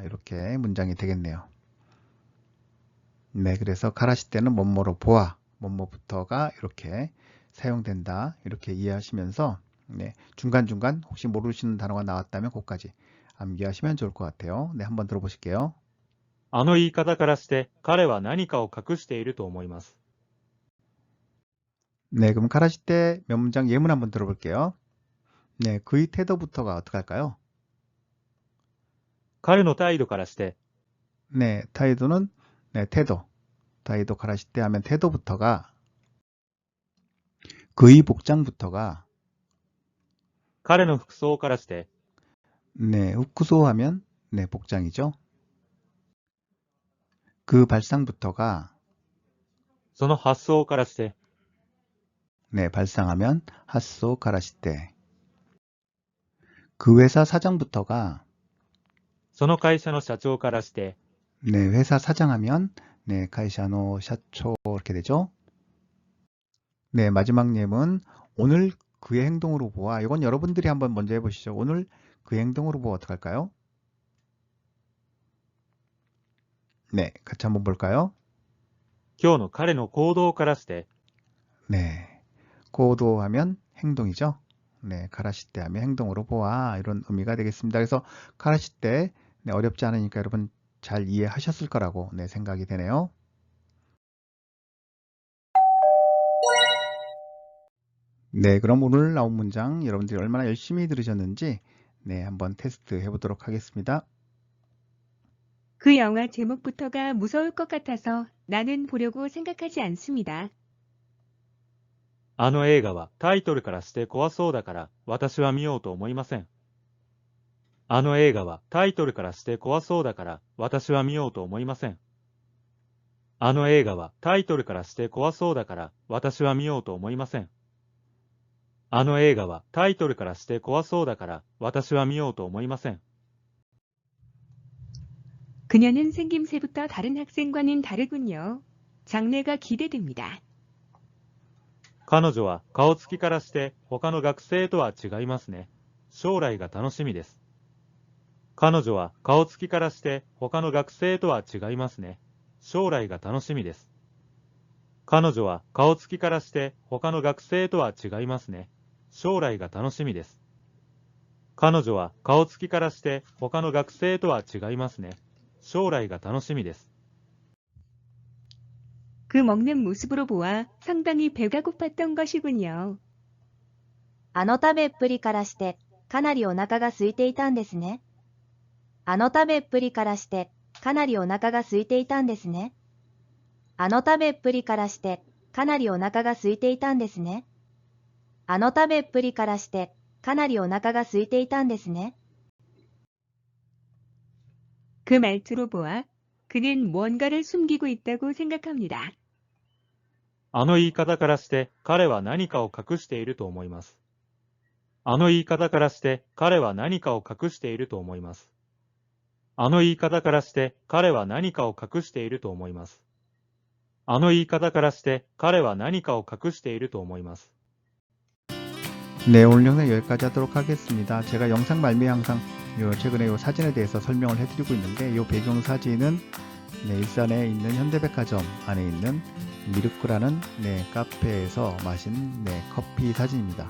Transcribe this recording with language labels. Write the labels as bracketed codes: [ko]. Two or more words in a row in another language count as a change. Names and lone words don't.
[ko] 이렇게 문장이 되겠네요. 네, 그래서 가라시때는 뭐뭐로 보아, 뭐뭐부터가 이렇게 사용된다. 이렇게 이해하시면서 네, 중간중간 혹시 모르시는 단어가 나왔다면 그것까지 암기하시면 좋을 것 같아요. 네, 한번 들어보실게요. [ja] あの言い方からして彼は何かを隠していると思います。 [ko] 네, 그럼 가라시때 몇 문장 예문 한번 들어볼게요. 네, 그의 태도부터가 어떡할까요? [ja] 彼の態度からして [ko] 네, 타이도는 네, [ja] 態度からして [ko] 하면 태도부터가 그의 복장부터가 [ja] 彼の服装からして [ko] 네, 후쿠소 하면 네, 복장이죠. 그 발상부터가 [ja] その発想からして [ko] 네, 발상하면 [ja] 発想からして [ko] 그 회사 사장부터가 [ja] その会社の社長からして [ko] 네, 회사 사장하면 네, [ja] 会社の社長 [ko] 이렇게 되죠. 네, 마지막 예문 오늘 그의 행동으로 보아. 이건 여러분들이 한번 먼저 해보시죠. 오늘 그의 행동으로 보아 어떡할까요? 네, 같이 한번 볼까요? [ja] 今日の彼の行動からして [ko] 네, 고도하면 행동이죠. 네, 가라시테 하면 행동으로 보아 이런 의미가 되겠습니다. 그래서 가라시테 네, 어렵지 않으니까 여러분 잘 이해하셨을 거라고 네, 생각이 되네요. 네, 그럼 오늘 나온 문장 여러분들이 얼마나 열심히 들으셨는지 네, 한번 테스트 해보도록 하겠습니다. 그 영화 제목부터가 무서울 것 같아서 나는 보려고 생각하지 않습니다. [ja] あの映画はタイトルからして怖そうだから私は見ようと思いません。あの映画はタイトルからして怖そうだから私は見ようと思いません。あの映画はタイトルからして怖そうだから私は見ようと思いません。あの映画はタイトルからして怖そうだから私は見ようと思いません。 [ko] 그녀는 생김새부터 다른 학생과는 다르군요. 장래가 기대됩니다. [ja] 彼女は顔つきからして他の学生とは違いますね。将来が楽しみです。彼女は顔つきからして他の学生とは違いますね。将来が楽しみです。彼女は顔つきからして他の学生とは違いますね。将来が楽しみです。彼女は顔つきからして他の学生とは違いますね。将来が楽しみです。 [ko] 그 먹는 모습으로 보아 상당히 배가 고팠던 것이군요. [ja] あの食べっぷりからして、かなりお腹が空いていたんですね。あの食べっぷりからして、かなりお腹が空いていたんですね。あの食べっぷりからして、かなりお腹が空いていたんですね。あの食べっぷりからして、かなりお腹が空いていたんですね。 [ko] 그 말투로 보아 그는 뭔가를 숨기고 있다고 생각합니다. [ja] あの言い方からして彼は何かを隠していると思います。あの言い方からして彼は何かを隠していると思います。あの言い方からして彼は何かを隠していると思います。あの言い方からして彼は何かを隠していると思います。 [ko] 네, 오늘 영상 여기까지 하도록 하겠습니다. 제가 영상 말미에 항상 최근에 요 사진에 대해서 설명을 해드리고 있는데 이 배경 사진은 네, 일산에 있는 현대백화점 안에 있는 미르크라는 네, 카페에서 마신 네, 커피 사진입니다.